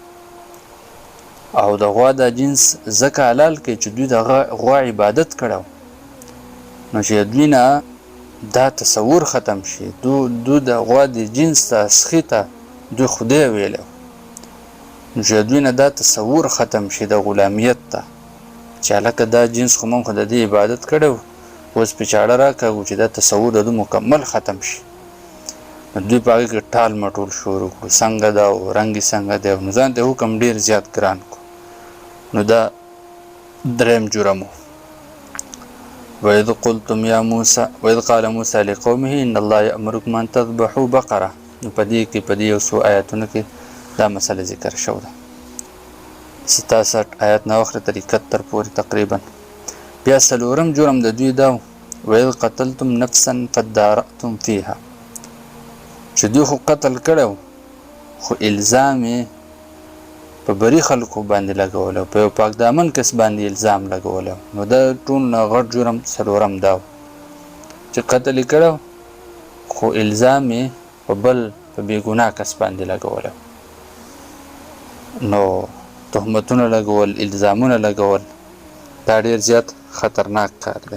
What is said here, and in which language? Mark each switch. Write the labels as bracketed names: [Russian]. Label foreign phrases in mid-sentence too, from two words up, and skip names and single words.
[Pashto] او د غوا دا جنس ځکه حلال کړي چې دوی د غوا عبادت کړو، نو چې دوی نه دا تصور ختم شي، دو د غوا د جنس ته اسخي ته دوی خدای ویلو، نو چې دوی نه دا تصور ختم شي د غلامیت ته چې هلکه دا جنس خو موږ خو د دې عبادت کړی، اوس پې چاړه راکاږو چې دا تصور د دوی مکمل ختم شي. نو دوی په هغې کې ټال مټول شروع کړو، څنګه ده او رنګ یې څنګه دی، نو ځان ته حکم ډېر زیات ګران کړو. نو دا دریم جرم و. [Arabic] وإذ قال موسى لقومه إن الله يأمركم أن تذبحوا بقرة. [Pashto] نو په دې کې په دې یو څو آیاتونو کې دا مسله ذکر شو ده، 66 آیات نه واخلې تر 71 پورې تقریبا. بیا څلورم جرم د دوی دا [Arabic] وإذ قتلتم نفسا فادارأتم فيها، [Pashto] چې دوی خو قتل کړی خو الزام یې په بري خلکو باندې لګولی، په یو پاک دامن کس باندې الزام لګولی. نو دا ټول نه غټ جرم څلورم دا چې قتل یې کړی خو الزام یې په بل په بېګناه کس باندې لګولی، نو تهمتونه لګول، الزامونه لګول، دا ډېر زیات خطرناک کار دی.